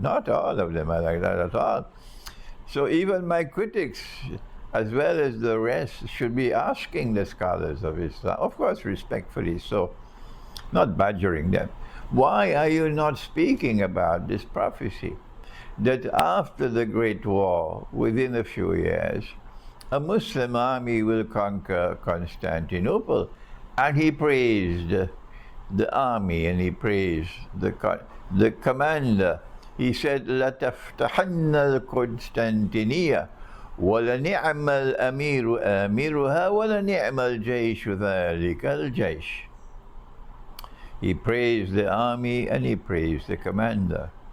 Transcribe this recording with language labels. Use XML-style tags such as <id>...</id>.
<en>Not all of them are like that at all. So even my critics, as well as the rest, should be asking the scholars of Islam, of course respectfully so, not badgering them, why are you not speaking about this prophecy that after the Great War, within a few years, a Muslim army will conquer Constantinople? And he praised the army, and he praised the commander. He said,</en> <ar>لَتَفْتَحَنَّ الْقُسْطَنْطِنِيَّةَ وَلَنِعْمَ الْأَمِيرُ آمِرُهَا وَلَنِعْمَ الْجَيْشُ ذَلِكَ الْجَيْشُ.</ar> <en>He praised the army and he praised the commander.</en>